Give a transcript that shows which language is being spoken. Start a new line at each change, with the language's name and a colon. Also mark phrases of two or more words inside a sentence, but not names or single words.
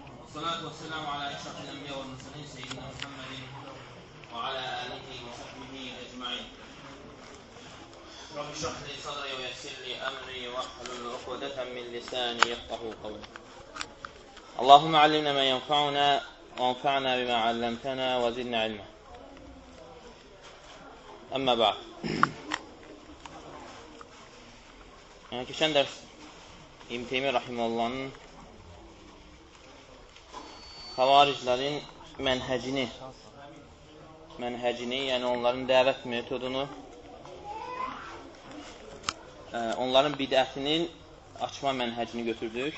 Arabic: والصلاة والسلام على أشرف الأنبياء والمرسلين سيدنا محمد وعلى آله وصحبه أجمعين. رب اشرح لي صدري ويسر لي أمري واحلل عقدة من لساني يفقهوا قولي. اللهم علمنا ما ينفعنا وانفعنا بما علمتنا وزدنا علما. أما بعد.
Azerbaijani: Keçən dərs İbn Teymiyyə Rahiməllahın xavariclərin mənhəcini, yəni onların dəvət metodunu, onların bidətinin açma mənhəcini götürdük.